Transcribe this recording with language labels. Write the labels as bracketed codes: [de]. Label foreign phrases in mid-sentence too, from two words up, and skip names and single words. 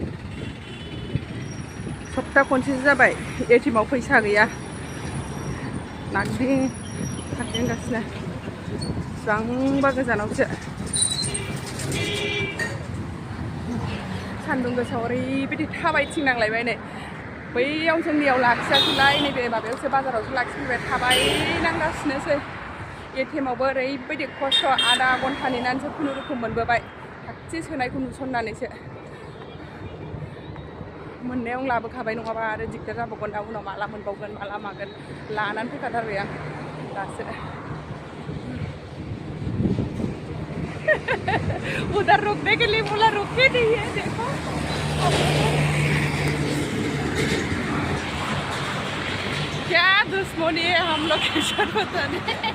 [brx] सप्ता खनसेसो जाबाय एटिएमाव फैसा गैया नागिरदों खारदेंगासिनो बेसेबांबा गोजानावसो सान्दुं गोसायाव ओरैबायदि थाबायथिंनांलायबाय नै बैयाव जोंनियाव लाखियाखैलाय नैबे माबायावसो बाजारावसो लाखिफैबाय थाबायनांगासिनोसै एटिएमावबो ओरैबायदि खस्थ' आधा घन्टा नेनानैसो खुनुरुखुम मोनबोबाय थाखसे सोनायखौ नुसननानैसो मोननायाव लाबोखाबाय नङाबा आरो दिगदार जाबावगोन दा उनाव माला मोनबावगोन माला मागोन लानानै फैखाथारबाय आं दासो [hi] उधर रुकने के लिए बोला रुके नहीं है देखो क्या दुश्मनी है हम लोग के साथ पता नहीं